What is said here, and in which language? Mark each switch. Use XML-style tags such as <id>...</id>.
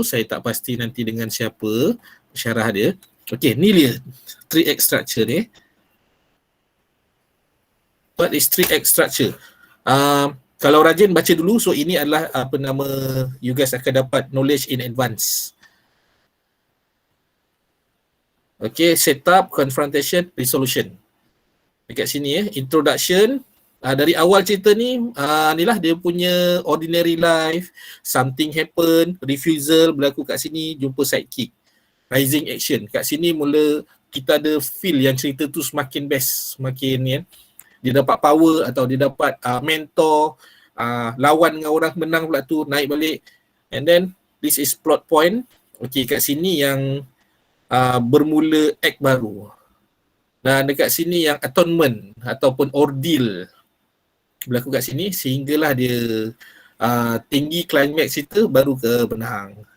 <ms>Saya tak pasti nanti dengan siapa pensyarah dia. Okey, ni dia 3X structure ni.</ms> <en>What is 3X structure?</en> <ms>Kalau rajin baca dulu, so ini adalah</ms> <en>you guys</en> <ms>akan dapat knowledge in advance.</ms> <en>Okay, setup, confrontation, resolution.</en> <ms>Dekat sini ya, introduction. Dari awal cerita ni, inilah dia punya ordinary life, something happen, refusal berlaku kat sini, jumpa sidekick, rising action. Kat sini mula kita ada feel yang cerita tu semakin best, semakin ya. Dia dapat power atau dia dapat mentor, lawan dengan orang menang pula tu, naik balik.</ms> <en>And then this is plot point.</en> <ms>Okay, kat sini yang bermula act baru. Dan dekat sini yang atonement ataupun ordeal berlaku kat sini, sehinggalah dia tinggi climax cerita baru ke benang.</ms>